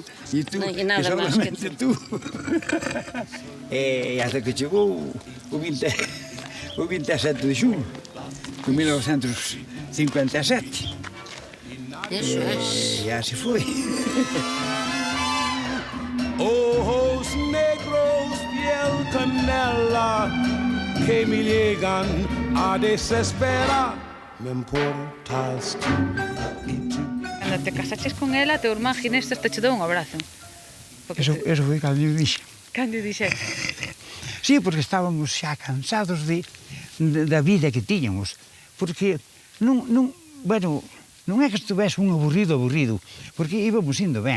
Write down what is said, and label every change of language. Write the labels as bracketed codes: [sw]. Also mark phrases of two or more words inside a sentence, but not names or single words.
[gl] E nada máis que [es] solamente tú. [gl] E hasta que chegou o 27 de xunio de 1957. Eso é. E así foi. [es] Ojos negros, piel canela, que me llegan a desesperar. Me importas tú y tú. [gl] Cando te casaches con ela, teu irmán Ginés te che deu un abrazo. Eso foi cando eu dixen. Cando dixer. Sí, porque estábamos xa cansados da vida que tiñamos. Porque non é que estuvese un aburrido, porque íbamos indo ben.